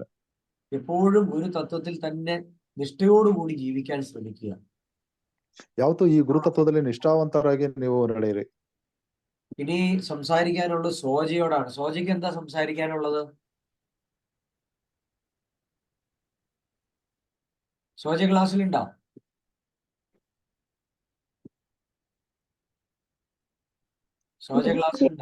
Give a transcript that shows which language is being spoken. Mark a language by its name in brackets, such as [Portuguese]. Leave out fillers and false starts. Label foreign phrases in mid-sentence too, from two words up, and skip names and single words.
[Malayalam] എപ്പോഴും ഒരു തത്വത്തിൽ തന്നെ നിഷ്ഠയോടുകൂടി ജീവിക്കാൻ ശ്രമിക്കുക. [Kannada] ಯಾವತ್ತೂ ಈ ಗುರುತತ್ವದಲ್ಲಿ ನಿಷ್ಠಾವಂತರಾಗಿ ನೀವು ನಡೆಯಿರಿ. [Malayalam] ഇനി സംസാരിക്കാനുള്ളത് സോജയോടാണ്. സോജയ്ക്ക് എന്താ സംസാരിക്കാനുള്ളത്? സോജ ക്ലാസ്സിലുണ്ടോ? സോജ ക്ലാസ്സിലുണ്ടോ?